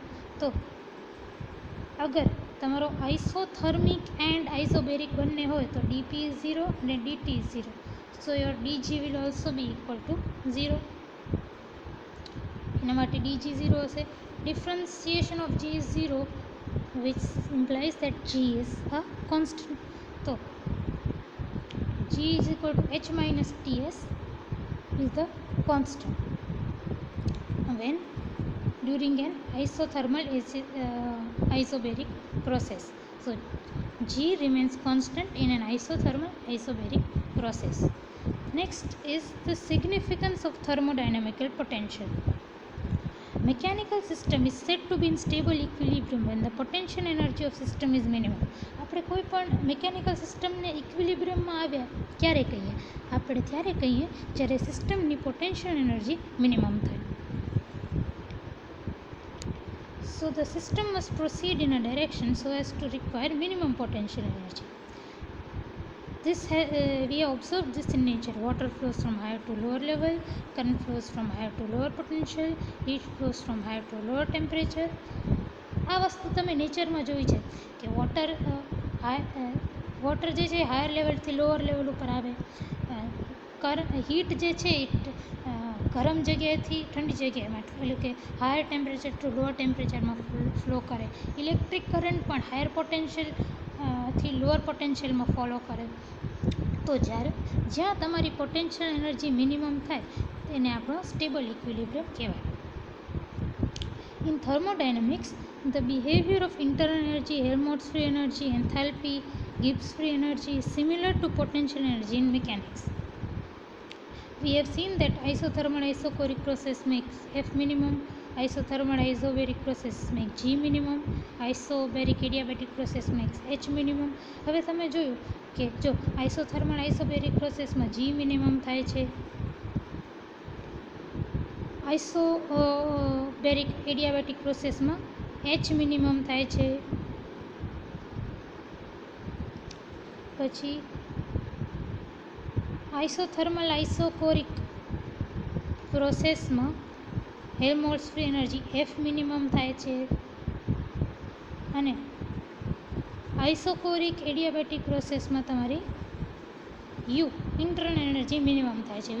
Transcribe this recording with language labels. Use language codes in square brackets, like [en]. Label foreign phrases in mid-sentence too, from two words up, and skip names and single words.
[gu] તો અગર તમારો [en] isothermic and isobaric [gu] બંને હોય તો [en] dP is 0 [gu] અને [en] dT is 0. So your dG will also be equal to 0. [gu] એના માટે ડીજી 0 હશે. [en] differentiation of G is 0, which implies that G is a constant. So G is equal to H minus Ts is the constant when during an isobaric process. So G remains constant in an isobaric process. Next is the significance of thermodynamical potential. Mechanical system is said to be in stable equilibrium when the potential energy of system is minimum. [gu] આપણે કોઈ પણ [en] mechanical system [gu] ઇક્વિલિબ્રિયમમાં આવ્યા ક્યારે કહીએ? આપણે ત્યારે કહીએ જ્યારે સિસ્ટમની [en] potential energy minimum [gu] થાય. [en] So the system must proceed in a direction so as to require minimum potential energy. We have observed this in nature. Water flows from higher to lower level, current flows from higher to lower potential, heat flows from higher to lower temperature. [gu] આ વસ્તુ તમે નેચરમાં જોઈ છે કે વોટર જે છે [en] higher level lower level [gu] ઉપર આવે, હીટ જે છે ગરમ જગ્યાએથી ઠંડી જગ્યાએમાં, એટલે કે [en] higher temperature to lower temperature [gu] ફ્લો કરે. [en] electric current [gu] પણ [en] higher potential [gu] થી [en] lower potential [gu] ફોલો કરે. તો જ્યાં તમારી [en] potential energy minimum [gu] થાય તેને આપણો [en] stable equilibrium [gu] કહેવાય. [en] in thermodynamics the behavior of internal energy, Helmholtz free energy, enthalpy, Gibbs free energy is similar to potential energy in mechanics. We have seen that isothermal isochoric process makes F minimum, isothermal isobaric process make G minimum, isobaric adiabatic process makes H minimum. [gu] હવે તમે જોયું કે જો [en] isothermal isobaric process [gu] G મિનિમમ થાય છે, [en] isobaric adiabatic process [gu] H મિનિમમ થાય છે, પછી [en] isothermal isochoric process Helmholtz free energy F minimum [gu] થાય છે, અને [en] isochoric adiabatic process [gu] તમારી [en] U internal energy minimum [gu] થાય છે.